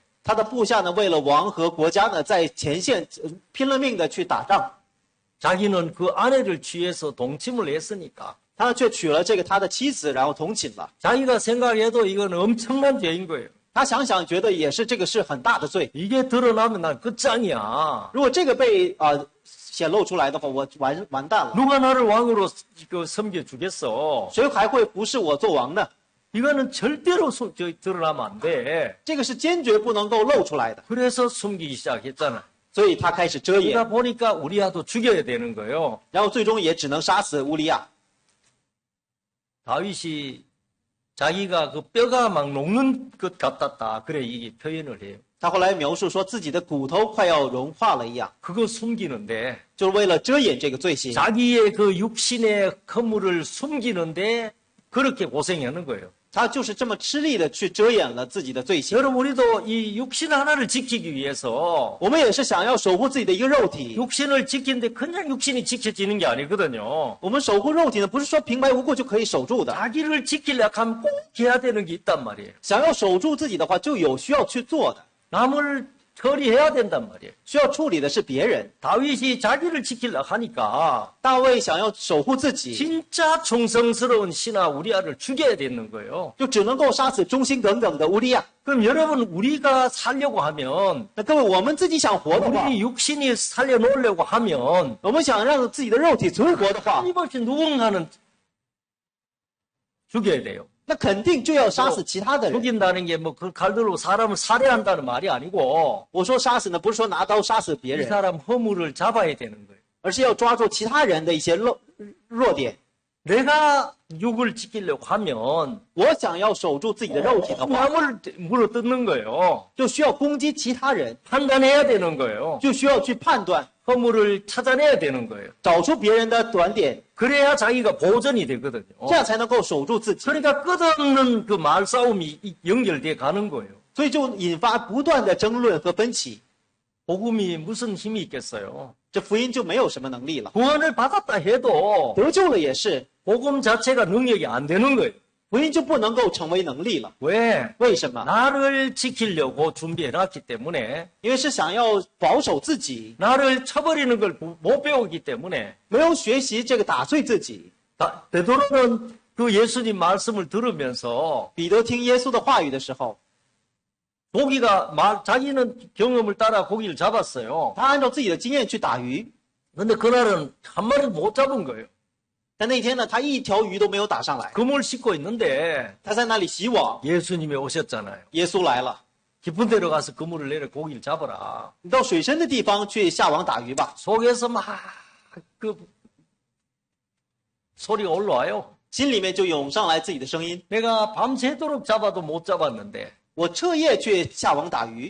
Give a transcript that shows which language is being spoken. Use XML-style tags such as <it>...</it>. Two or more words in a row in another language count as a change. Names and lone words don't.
<zh>他的部下呢为了王和国家呢在前线拼了命的去打仗，</zh> <ko>자기는 그 아내를 취해서 동침을 했으니까</ko> <zh>他却娶了这个他的妻子，然后同寝了。</zh> <ko>자기가 생각해도 이건 엄청난 죄인 거예요.</ko> <zh>他想想觉得也是这个是很大的罪，</zh> <ko>이게 드러나면 난 끝장이야.</ko> <zh>如果这个被显露出来的话，我完蛋了，</zh> <ko>누가 나를 왕으로 섬겨주겠어.</ko> <zh>谁还会服侍我做王呢？</zh> <ko>이거는 절대로 드러나면 안 돼.</ko> <zh>这个是坚决不能够露出来的，</zh> <ko>그래서 숨기기 시작했잖아.</ko> <zh>所以他开始遮掩，</zh> <ko>그러다 보니까 우리아도 죽여야 되는 거예요.</ko> <zh>然后最终也只能杀死乌利亚。</zh> <ko>다윗이 자기가 그 뼈가 막 녹는 것 같았다. 그래 이게 표현을 해요.</ko> <zh>他后来描述说自己的骨头快要融化了一样，</zh> <ko>그거 숨기는데</ko> <zh>就是为了遮掩这个罪行，</zh> <ko>자기의 그 육신의 허물을 숨기는데 그렇게 고생하는 거예요.</ko> <zh>他就是这么吃力的去遮掩了自己的罪行。</zh> <ko>여러분 우리도 이 육신 하나를 지키기 위해서</ko> <zh>我们也是想要守护自己的一个肉体，</zh> <ko>육신을 지키는데 그냥 육신이 지켜지는 게 아니거든요.</ko> <zh>我们守护肉体呢，不是说平白无故就可以守住的。</zh> <ko>자기를 지키려고 하면 꼭 해야 되는 게 있단 말이에요.</ko> <zh>想要守住自己的话，就有需要去做的，</zh> <ko>남을 처리해야 된단 말이에요.</ko> <zh>需要处理的是别人。</zh> <ko>다윗이 자기를 지키려고 하니까</ko> <zh>大卫想要守护自己，</zh> <ko>진짜 충성스러운 신하 우리아를 죽여야 되는 거예요.</ko> <zh>就只能够杀死忠心耿耿的乌利亚。</zh> <ko>그럼 여러분 우리가 살려고 하면</ko> <zh>那各位，我们自己想活的话，</zh> <ko>우리 육신이 살려놓으려고 하면</ko> <zh>我们想让自己的肉体存活的话，</zh> <ko>끊임없이 누군가는 죽여야 돼요.</ko> <zh>那肯定就要杀死其他的人。</zh> <ko>죽인다는 게 뭐 그 칼들로 사람을 살해한다는 말이 아니고</ko> <zh>我说杀死呢，不是说拿刀杀死别</zh> <ko>이</ko> <zh>人，</zh> <ko>사람 허물을 잡아야 되는 거예요.</ko> <zh>而是要抓住其他人的一些弱点。</zh> <ko>내가 육을 지키려고 하면</ko> <zh>我想要守住自己的肉体的话，</zh> <ko>남을 물어뜯는 거예요.</ko> <zh>就需要攻击其他人，</zh> <ko>판단해야 되는 거예요.</ko> <zh>就需要去判断，</zh> <ko>허물을 찾아내야 되는 거예요.</ko> <zh>找出别人的短点，</zh> <ko>그래야 자기가 보전이 되거든요.</ko> <zh>这样才能够守住自己。</zh> <ko>그러니까 끝없는 그 말싸움이 연결돼 가는 거예요.</ko> <zh>所以就引发不断的争论和分歧，</zh> <ko>복음이 무슨 힘이 있겠어요?</ko> <zh>这福音就没有什么能力了。</zh> <ko>구원을 받았다 해도</ko> <zh>得救了也是，</zh> <ko>복음 자체가 능력이 안 되는 거예요.</ko> <zh>福音就不能够成为能力了。</zh> <ko>왜?</ko> <zh>为什么？</zh> <ko>나를 지키려고 준비해놨기 때문에</ko> <zh>因为是想要保守自己，</zh> <ko>나를 쳐버리는 걸 못 배우기 때문에</ko> <zh>没有学习这个打碎自己。</zh> <ko>베드로는 그 예수님 말씀을 들으면서</ko> <zh>彼得听耶稣的话语的时候，</zh> <ko>자기는 경험을 따라 고기를 잡았어요.</ko> <zh>他按照自己的经验去打鱼，</zh> <ko>근데 그날은 한 마리도 못 잡은 거예요.</ko> <zh>但那天呢，他一条鱼都没有打上来。</zh> <ko>그물 씻고 있는데</ko> <zh>他在那里洗网，</zh> <ko>예수님이 오셨잖아요.</ko> <zh>耶稣来了，</zh> <ko>깊은 데로 가서 그물을 내려 고기를 잡아라.</ko> <zh>你到水深的地方去下网打鱼吧。</zh> <ko>속에서 막 그 소리가 올라와요.</ko> <zh>心里面就涌上来自己的声音。</zh> <ko>내가 밤새도록 잡아도 못 잡았는데</ko> <zh>我彻夜去下网打鱼，</zh>